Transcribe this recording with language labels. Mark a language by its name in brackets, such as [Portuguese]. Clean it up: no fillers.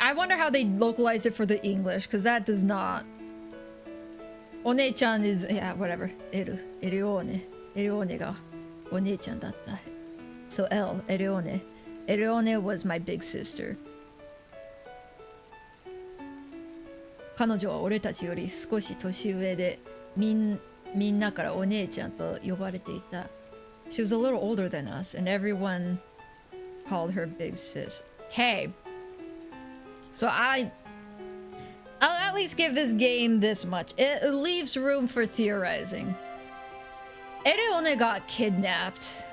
[English] I wonder how they localize it for the English, because that does not. One-chan is, yeah, whatever. Eruone. [Japanese] Eruone ga one-chan datta. [English] So L, Eruone. Eruone was my big sister. [Japanese] 彼女は俺たちより少し年上で、みんなからお姉ちゃんと呼ばれていた。 [English] She was a little older than us, and everyone called her big sis. Hey. So I'll at least give this game this much. It leaves room for theorizing. Eruone got kidnapped.